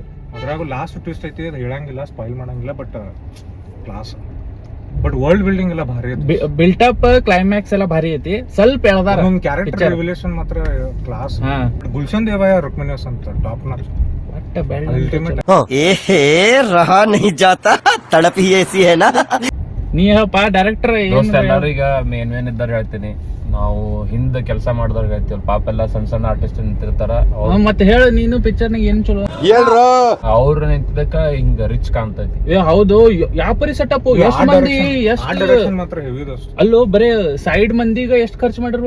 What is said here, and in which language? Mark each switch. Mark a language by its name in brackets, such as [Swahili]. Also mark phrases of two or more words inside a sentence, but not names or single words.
[Kannada] ಅದ್ರಾಗ [English] last twist [Kannada] ಐತಿ, ಅದು ಹೇಳಂಗಿಲ್ಲ, ಸ್ಪಾಯಿಲ್ ಮಾಡಂಗಿಲ್ಲ. ಬಟ್ ಕ್ಲಾಸ್, ಬಟ್ [English] world building [Kannada] ಎಲ್ಲ ಭಾರಿ ಐತಿ. [English] buildup climax [Kannada] ಎಲ್ಲ ಭಾರಿ ಐತಿ. ಸ್ವಲ್ಪ ಎಳ್ದಾರ ಒಂದು [English] character revelation [Kannada] ಮಾತ್ರ ಕ್ಲಾಸ್. ಗುಲ್ಶನ್ ದೇವಾಯ ರುಕ್ಮಿಣಿಯಸ್ ಅಂತ [English] top notch. ultimate [Hindi] रहा नहीं जाता, तड़प ही ऐसी है ना. [Kannada] ನೀ ಹೇಳಪ್ಪ ಡೈರೆಕ್ಟರ್. ಎಲ್ಲರಿಗ ಮೇನ್ ಇದ್ದಾರ ಹೇಳ್ತೀನಿ. ನಾವು ಹಿಂದ ಕೆಲಸ ಮಾಡಿದವ್ರಿಗೆ ಹೇಳ್ತೀವಿ, ಪಾಪ ಎಲ್ಲ ಸಣ್ಣ ಸಣ್ಣ ಆರ್ಟಿಸ್ಟ್ ನಿಂತಿರ್ತಾರ. ಮತ್ತೆ ಹೇಳ ನೀನು ಪಿಕ್ಚರ್ ನಾಗ ಏನ್ ಚಲೋ ಅವ್ರು ನಿಂತಿದ್ದಕ್ಕ ಹಿಂಗ ರಿಚ್ ಕಾಣ್ತೈತಿ. ಹೌದು, ಯಾವ ಪರಿ ಸೆಟಪ್, ಎಷ್ಟ್ ಮಂದಿ, ಅಲ್ಲೋ ಬರೇ ಸೈಡ್ ಮಂದಿಗ ಎಷ್ಟ್ ಖರ್ಚು ಮಾಡಿರ್ಬೇಕು.